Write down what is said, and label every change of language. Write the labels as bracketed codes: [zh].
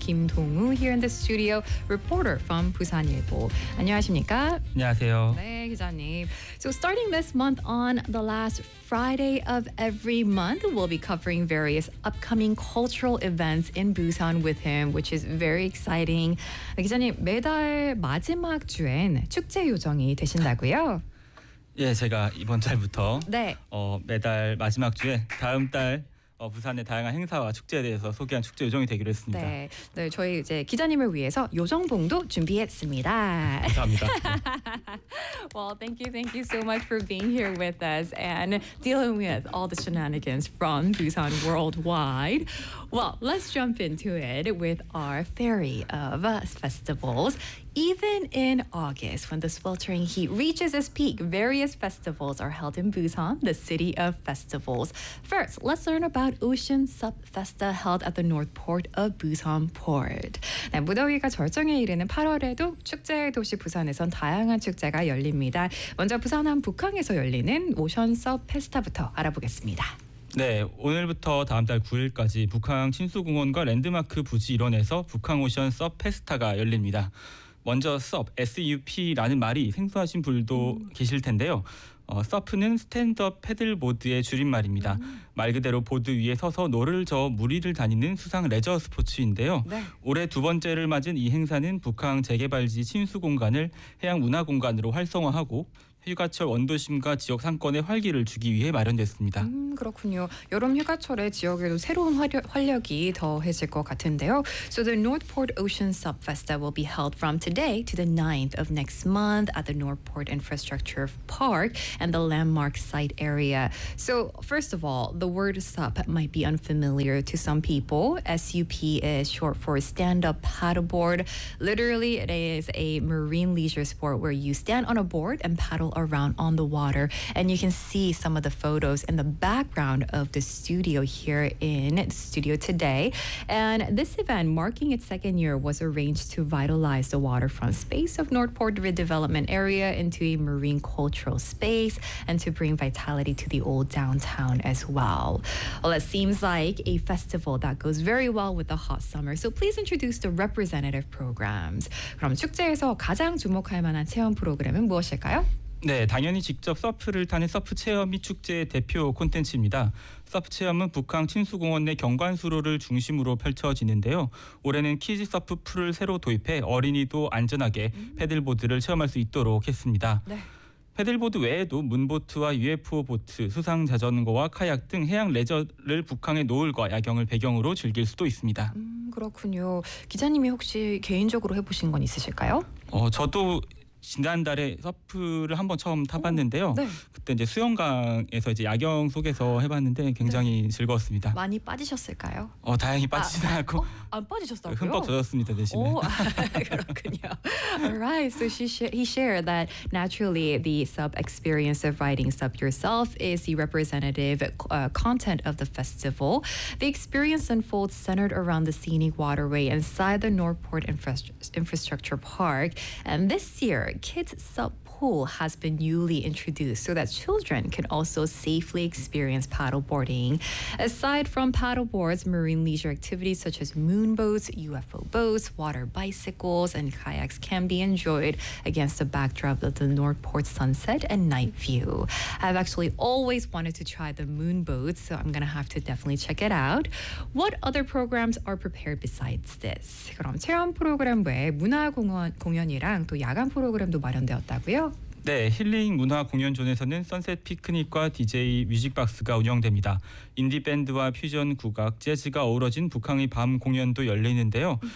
[en] Kim Dong-woo here in the studio, reporter from Busan-Ilbo. [ko] 안녕하십니까? 안녕하세요. 네, 기자님. [en] So starting this month, on the last Friday of every month, we'll be covering various upcoming cultural events in Busan with him, which is very exciting. [ko] 기자님, 매달 마지막 주엔 축제 요정이 되신다고요? 예, 제가 이번 달부터 네. 매달 마지막 주에 다음 달 부산의 다양한 행사와 축제에 대해서 소개한 축제 요정이 되기로 했습니다. 네, 네 저희 이제 기자님을 위해서 요정봉도 준비했습니다. 감사합니다. 네. [en] Well, thank you so much for being here with us and dealing with all the shenanigans from Busan worldwide. Well, let's jump into it with our fairy of festivals. Even in August, when the sweltering heat reaches its peak, various festivals are held in Busan, the city of festivals. First, let's learn about Ocean Sub Festa held at the north port of Busan Port. [ko] 네, 무더위가 절정에 이르는 8월에도 축제 도시 부산에선 다양한 축제가 열립니다. 먼저 부산 북항에서 열리는 Ocean Sub Festa부터 알아보겠습니다. 네, 오늘부터 다음 달 9일까지 북항 침수공원과 랜드마크 부지 일원에서 북항 오션 Sub Festa가 열립니다. 먼저 SUP, SUP라는 말이 생소하신 분도 계실 텐데요. SUP는 스탠드 업 패들보드의 줄임말입니다. 말 그대로 보드 위에 서서 노를 저어 물 위를 다니는 수상 레저 스포츠인데요. 네. 올해 두 번째를 맞은 이 행사는 북항 재개발지 침수 공간을 해양 문화 공간으로 활성화하고 휴가철 원도심과 지역 상권의 활기를 주기 위해 마련됐습니다. 그렇군요. 여름 휴가철에 지역에도 새로운 활력이 더해질 것 같은데요. [en] So the Northport Ocean Sub Festa will be held from today to the 9th of next month at the Northport Infrastructure Park and the landmark site area. So first of all, the word SUP might be unfamiliar to some people. SUP is short for stand up paddleboard. Literally, it is a marine leisure sport where you stand on a board and paddle around on the water, and you can see some of the photos in the background of the studio here in the studio today. And this event, marking its second year, was arranged to vitalize the waterfront space of Northport redevelopment area into a marine cultural space and to bring vitality to the old downtown as well. Well, it seems like a festival that goes very well with the hot summer. So please introduce the representative programs. [ko] 그럼 축제에서 가장 주목할 만한 체험 프로그램은 무엇일까요? 네, 당연히 직접 서프를 타는 서프 체험이 축제의 대표 콘텐츠입니다. 서프 체험은 북항 침수공원 내 경관수로를 중심으로 펼쳐지는데요. 올해는 키즈 서프 풀을 새로 도입해 어린이도 안전하게 패들보드를 체험할 수 있도록 했습니다. 네. 패들보드 외에도 문보트와 UFO 보트, 수상 자전거와 카약 등 해양 레저를 북항의 노을과 야경을 배경으로 즐길 수도 있습니다. 그렇군요. 기자님이 혹시 개인적으로 해보신 건 있으실까요? 저도 지난달에 서프를 한번 처음 타봤는데요. 네. 그때 이제 수영강에서 이제 야경 속에서 해봤는데 굉장히 네. 즐거웠습니다. 많이 빠지셨을까요? 다행히 빠지진 않고. 안 빠지셨다고요? 흠뻑 젖었습니다 대신에. 그렇군요. [en] Alright, so he shared that naturally the sub experience of riding sub yourself is the representative content of the festival. The experience unfolds centered around the scenic waterway inside the Northport Infrastructure Park, and this year, kids sub pool has been newly introduced so that children can also safely experience paddleboarding. Aside from paddleboards, marine leisure activities such as moon boats, UFO boats, water bicycles, and kayaks can be enjoyed against the backdrop of the Northport sunset and night view. I've actually always wanted to try the moon boats, so I'm gonna have to definitely check it out. What other programs are prepared besides this? [ko] 그럼 체험 프로그램 외에 문화 공연이랑 또 야간 프로그램도 마련되었다고요? 네, 힐링 문화 공연존에서는 선셋 피크닉과 DJ 뮤직박스가 운영됩니다. 인디밴드와 퓨전 국악, 재즈가 어우러진 북항의 밤 공연도 열리는데요.